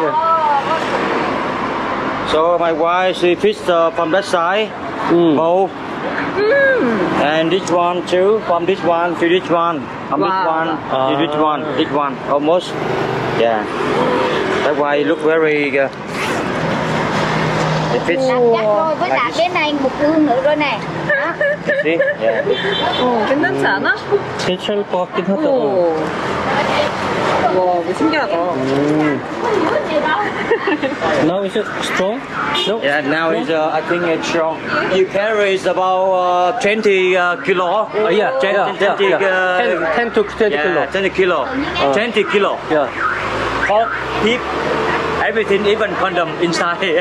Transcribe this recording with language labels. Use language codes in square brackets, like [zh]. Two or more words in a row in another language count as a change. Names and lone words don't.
[en] So my wife, she fish from that side, both. And this one too, from this one to this one, from this one to this one, almost. Yeah. That's why it look very the fish. [vi] Chắc rồi, với lại cái này một ương nữa rồi nè. [en] See? Yeah. [ko] 괜찮지 않아? 괜찮을 것 같긴 하다. 오. 와, 뭐 신기하다. [en] Now is it strong? No? Yeah, now it's I think it's strong. You carry is about 20 kilo. Yeah, 10 to 20 Yeah, kilo. 20 kilo. 20 kilo. Yeah. Pork, hip, everything, even condom inside.